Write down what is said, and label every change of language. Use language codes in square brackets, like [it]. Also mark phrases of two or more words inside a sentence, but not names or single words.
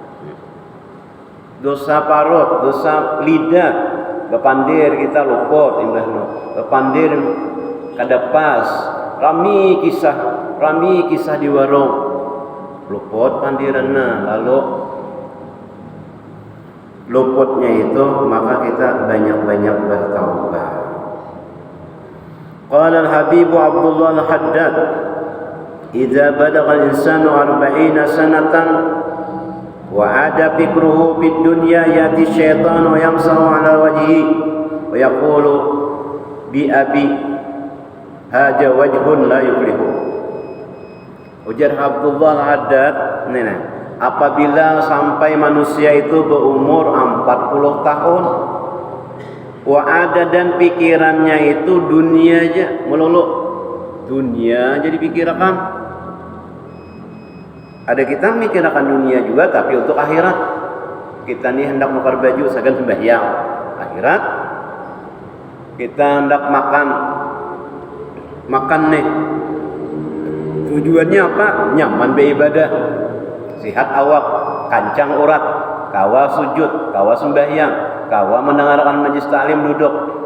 [bjn] Dosa parut, dosa lidah, bepandir kita luput, imbahno. Bepandir kada pas, rami kisah di warung. luput pandiranna, lalu luputnya itu maka kita banyak-banyak bertaubat. [ar] قال الحبيب عبد الله الحداد، "إذا بلغ الإنسان 40 سنة وعاد فكره في الدنيا يأتي الشيطان يمسح على وجهه ويقول بأبي هذا وجه لا يفلح." [bjn] Ujar Abdullah al-Haddad, apabila sampai manusia itu berumur 40 tahun, wa ada dan pikirannya itu dunia aja melulu, dunia jadi pikiran. Ada kita mikirkan dunia juga tapi untuk akhirat. Kita nih hendak nukar baju sagan sembahyang akhirat. Kita hendak makan nih, tujuannya apa? Nyaman beribadah, sihat awak, kancang urat, kawa sujud, kawa sembahyang, kawa mendengarkan majlis taklim duduk.